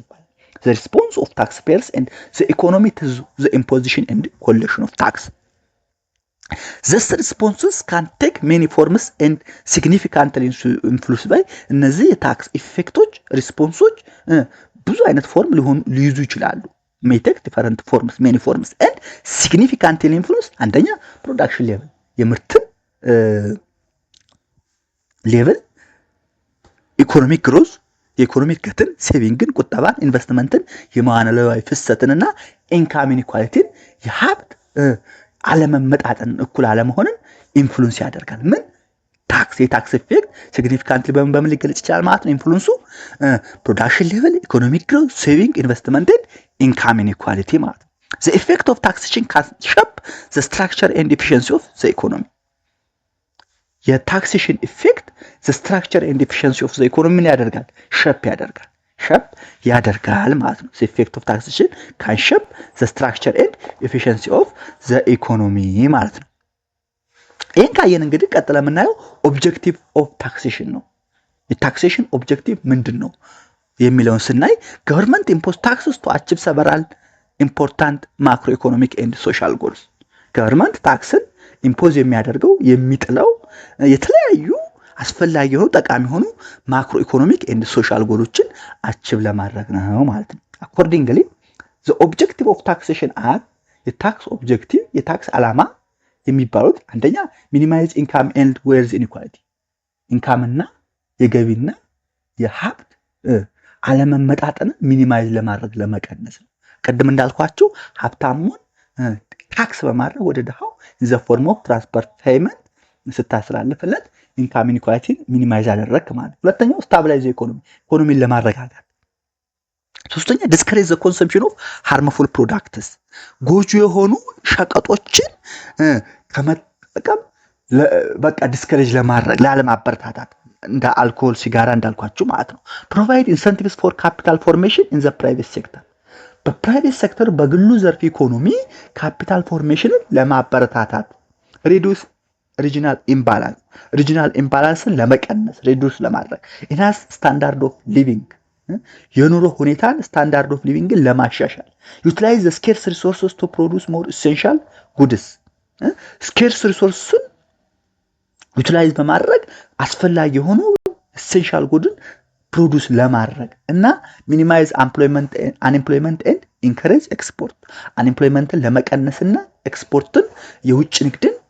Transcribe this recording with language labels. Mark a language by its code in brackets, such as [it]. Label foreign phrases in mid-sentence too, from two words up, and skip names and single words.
[en] ይባላል the response of taxpayers and the economy to the imposition and collection of tax These responses can take many forms and significantly influence by [am] እነዚህ የታክስ ኢፌክቶች ሪስፖንሶች ብዙ አይነት ፎርም ሊይዙ ይችላሉ [en] may take different forms many forms and significantly influence አንደኛ production level የምርት level economic growth [am] የኢኮኖሚክ ገትን ሴቪንግን ቁጠባን ኢንቨስትመንትን የማናለዋይ ፍሰትንና ኢንካም ኢንኢኳሊቲን የሀብት አለመመጣጠን እኩል አለመሆንን ኢንፍሉዌንስ ያደርጋል ምን የታክስ ኢፌክት ሲግኒፊካንትሊ በምን ሊገለጽ ይችላል ማለት ነው ኢንፍሉዌንሱ [en] production level economic growth saving investment income inequality [am] ማለት ነው [en] the effect of taxation can shape the structure and efficiency of the economy [am] የታክሴሽን ኢፌክት [en] the structure and efficiency of the economy [am] ያደርጋል ሸፕ ያደርጋል ማለት ነው [en] the effect of taxation can shape the structure and efficiency of the economy [am] ማለት ነው ይሄን ካየን እንግዲህ ቀጥለን የምናየው [en] objective of taxation [am] ነው የታክሴሽን ኦብጀክቲቭ ምንድነው የሚለውን ስናይ [en] government impose taxes to achieve several important macroeconomic and social goals government [am] ታክስን ኢምፖዝ የሚያደርገው የሚጥለው የተለያዩ አስፈላጊ ሆኖ ጠቃሚ ሆኖ [en] macro economic and social [am] ጎሎችን አቺቭ ለማድረግ ነው ማለት ነው [en] accordingly the objective of taxation are [am] የታክስ ኦብጀክቲቭ የታክስ ዓላማ የሚባሉት አንደኛ [en] minimize income and wealth inequality income [am] እና የገቢና የሀብት አለመመጣጠን ሚኒማይዝ ለማድረግ ለመቀነስ ነው ቀደም እንዳልኳችሁ ሀብታሙን ታክስ በማድረግ ወደ ደሃው [en] in the form of transfer payment [am] ስታስተላልፍለት ኢንካም ኢንኢኳሊቲን ሚኒማይዝ አደረክ ማለት ሁለተኛው ስታብላይዝ ኢኮኖሚን ለማረጋጋት ሶስተኛ [en] discourage the consumption of harmful products [am] ጎጂ የሆኑ ሸቀጦችን ከመጠቀም በቃ discourage ለማድረግ ላለማበረታታት እንደ አልኮል ሲጋራ እንዳልኳችሁ ማለት ነው [en] provide incentives for capital formation in the private sector በፕራይቬት ሴክተር [am] በግሉ ዘርፍ ኢኮኖሚ ካፒታል ፎርሜሽንን ለማበረታታት [en] reduce regional imbalanceን [am] ለመቀነስ reduce ለማድረግ [en] enhance standard of living [am] የኑሮ ሁኔታን [en] standard of living ለማሻሻል utilize the scarce resources to produce more essential goods scarce resources utilize [am] በማድረግ አስፈላጊ የሆኑ [en] essential goods [am] ፕሮዱስ ለማድረግ እና [en] ሚኒማይዝ unemployment and encourage export unemploymentን [am] ለመቀነስና ኤክስፖርትን የውጭ ንግድን